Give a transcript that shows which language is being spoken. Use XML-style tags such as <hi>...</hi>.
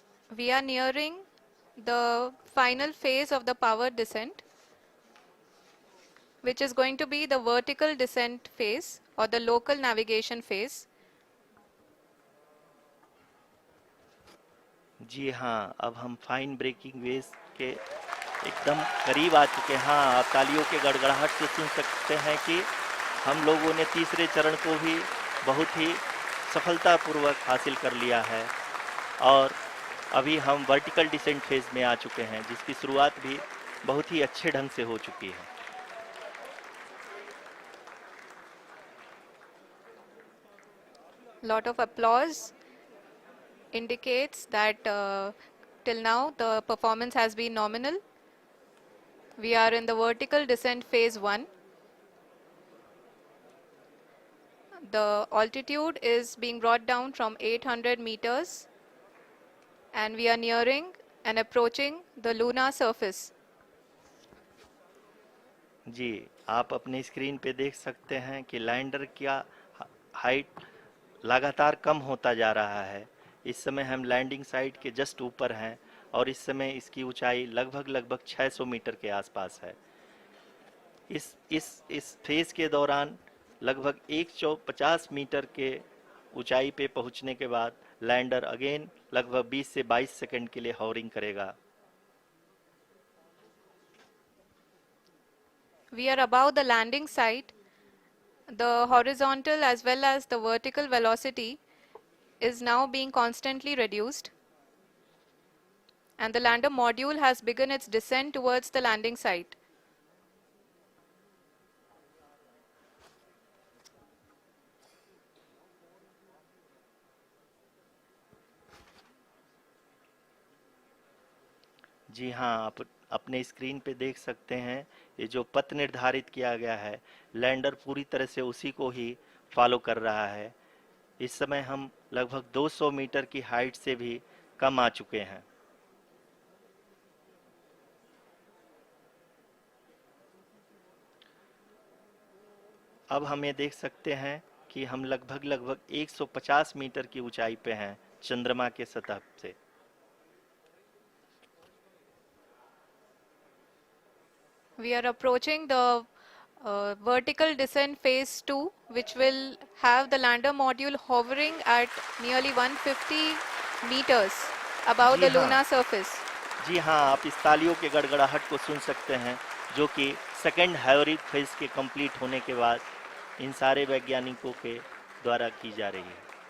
<en>We are nearing the final phase of the power descent, which is going to be the vertical descent phase or the local navigation phase.</en> <hi>जी हाँ, अब हम fine breaking wave के एकदम करीब आ चुके हैं। हाँ, आप तालियों के गड़गड़ाहट से सुन सकते हैं कि हम लोगों ने तीसरे चरण को भी बहुत ही सफलतापूर्वक हासिल कर लिया है और अभी हम वर्टिकल डिसेंट फेज में आ चुके हैं, जिसकी शुरुआत भी बहुत ही अच्छे ढंग से हो चुकी है।</hi> <en>Lot of applause indicates that till now the performance has been nominal. We are in the vertical descent phase 1. The altitude is being brought down from 800 meters, and we are nearing and approaching the lunar surface.</en> <hi>जी, आप अपनी screen पे देख सकते हैं कि lander का height लगातार कम होता जा रहा है। इस समय हम लैंडिंग साइट के जस्ट ऊपर हैं और इस समय इसकी ऊंचाई लगभग 600 मीटर के आसपास है। इस फेज के दौरान लगभग 150 मीटर के ऊंचाई पे पहुंचने के बाद लैंडर अगेन लगभग 20 से 22 सेकंड के लिए हॉवरिंग करेगा।</hi> <en>We are above the landing site. The horizontal as well as the vertical velocity is now being constantly reduced. And the lander module has begun its descent towards the landing site.</en> <hi>जी हाँ, आप अपने screen पे देख सकते हैं ये जो पथ निर्धारित किया गया है, लैंडर पूरी तरह से उसी को ही फॉलो कर रहा है। इस समय हम लगभग 200 मीटर की हाइट से भी कम आ चुके हैं। अब हम ये देख सकते हैं कि हम लगभग 150 मीटर की ऊंचाई पे हैं चंद्रमा के सतह से।</hi> <en>We are approaching the vertical descent phase 2, which will have the lander module hovering at nearly 150 meters above</en> <hi>ji</hi> <en>the</en> <hi>हाँ।</hi> <en>lunar surface.</en> <hi>जी हाँ, आप इस तालियों के गड़गड़ाहट को सुन सकते हैं जो कि सेकंड हैवरिक फेज के कंप्लीट होने के बाद इन सारे वैज्ञानिकों के द्वारा की जा रही है।</hi>